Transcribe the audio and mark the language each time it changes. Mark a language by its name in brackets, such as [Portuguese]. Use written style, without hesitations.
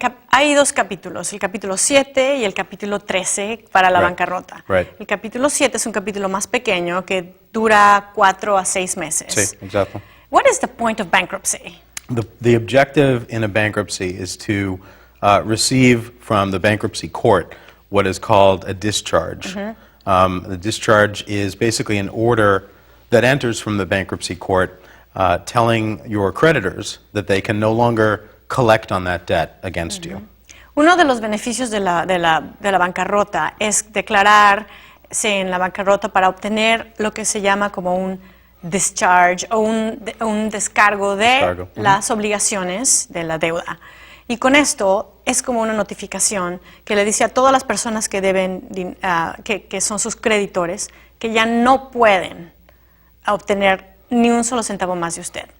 [Spanish] Hay dos capítulos, el capítulo 7 y el capítulo 13 para la bancarrota. [English] Right. [Spanish] El capítulo 7 es un capítulo más pequeño que dura 4 a 6 meses. Sí, exacto. [English] What is the point of bankruptcy? The objective in a bankruptcy is to receive from the bankruptcy court what is called a discharge. The discharge is basically an order that enters from the bankruptcy court telling your creditors that they can no longer collect on that debt against you. [Spanish] Uno de los beneficios de la bancarrota es declararse en la bancarrota para obtener lo que se llama como un discharge o un descargo de las obligaciones de la deuda. Y con esto es como una notificación que le dice a todas las personas que deben, que son sus creditores, que ya no pueden obtener ni un solo centavo más de usted.